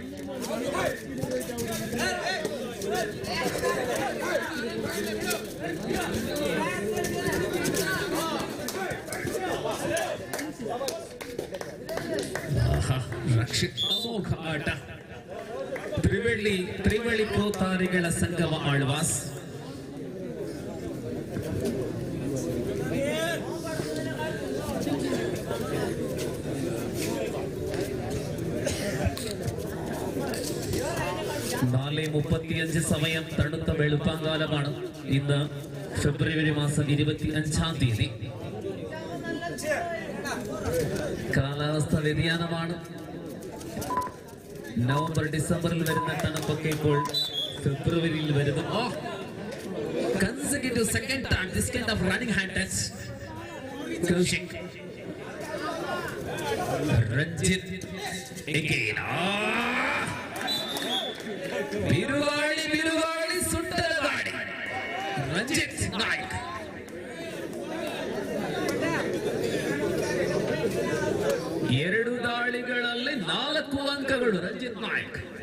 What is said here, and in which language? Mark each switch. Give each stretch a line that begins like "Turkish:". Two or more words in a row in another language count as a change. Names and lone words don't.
Kannada: ರಕ್ಷಿತ್ ಅಮೋಘ ಆಟ. ತ್ರಿವಳಿ ಪ್ರೋತಾರಿಗಳ ಸಂಗಮ ಆಳ್ವಾಸ್.
Malayalam: നാല് 35 സമയം തണുത്ത വെളുപ്പാങ്കാലമാണ്. ഇന്ന് ഫെബ്രുവരി മാസം 25-ാം തീയതി. കാലാവസ്ഥ വ്യതിയാനമാണ്. നവംബർ ഡിസംബറിൽ വരുന്ന തണുപ്പൊക്കെ ഇപ്പോൾ ഫെബ്രുവരിയിൽ വരുന്നു.
English: consecutive second time this kind of running hand touch. Kaushik, Ranjit again.
Kannada: ಬಿರುಗಾಳಿ ಸುಟ್ಟರ ಗಾಡಿ. ರಂಜಿತ್ ನಾಯ್ಕ್. ಎರಡು ದಾಳಿಗಳಲ್ಲಿ 4 ಅಂಕಗಳು ರಂಜಿತ್ ನಾಯ್ಕ್.